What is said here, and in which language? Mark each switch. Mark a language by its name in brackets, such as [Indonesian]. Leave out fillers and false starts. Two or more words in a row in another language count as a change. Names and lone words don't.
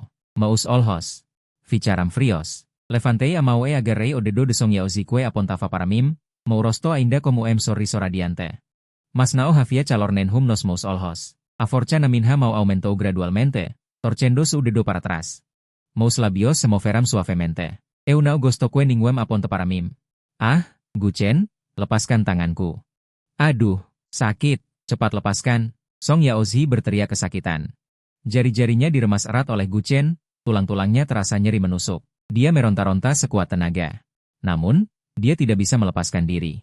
[Portuguese] Meus olhos ficaram frios. Levantei a mão e agarrei o dedo de Song Yaozi que apontava para mim, meu rosto ainda como sorriso radiante. Mas não havia calor nenhum nos meus olhos. A força na minha mão aumentou gradualmente, torcendo su dedo para trás. Meus labios se moveram suavemente. Eu não gosto que ninguém aponta para mim. [Indonesian] Ah, Guchen, lepaskan tanganku. Aduh, sakit, cepat lepaskan. Song Yaozi berteriak kesakitan. Jari-jarinya diremas erat oleh Guchen, tulang-tulangnya terasa nyeri menusuk. Dia meronta-ronta sekuat tenaga. Namun, dia tidak bisa melepaskan diri.